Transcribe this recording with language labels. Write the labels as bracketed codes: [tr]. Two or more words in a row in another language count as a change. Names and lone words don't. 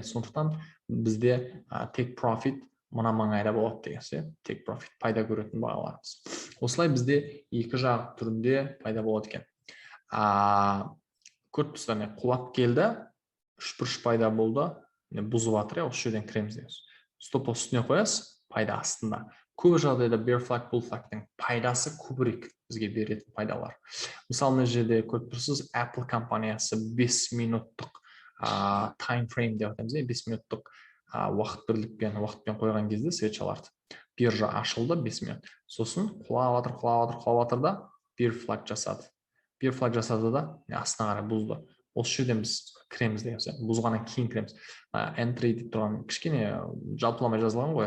[kk] Сондықтан бізде [en] take profit [kk] мына маңайда болады деген, [en] take profit [kk] пайда көретін бағаларымыз. Осылай бізде екі жақ түрінде пайда болады екен. Көріп тұрсыздар, құлап келді, үшбұрыш пайда болды, бұзып жатыр, осы жерден кіреміз дейміз. [en] stop loss [kk] үстіне қоясыз, пайда астында. Көп жағдайда [en] bear flag, bull flagтың [kk] пайдасы көбірек бізге беретін пайдалар. Мысалы, мына жерде көріп тұрсыз, Apple компаниясы 5 минуттық [en] time frame [kk] деп атаймыз, 5 минуттық уақытпен қойған кезде свечаларды. Биржа ашылды 5 минут. Сосын құлап жатыр да [en] bear flag [kk] жасады. [en] Bear flag [kk] жасады да астына қарай бұзды. Осы жерден біз кіреміз деген сөз. Бұзғаннан кейін кіреміз. Entry деп тұрған кішкене жалпыламай жазылған ғой.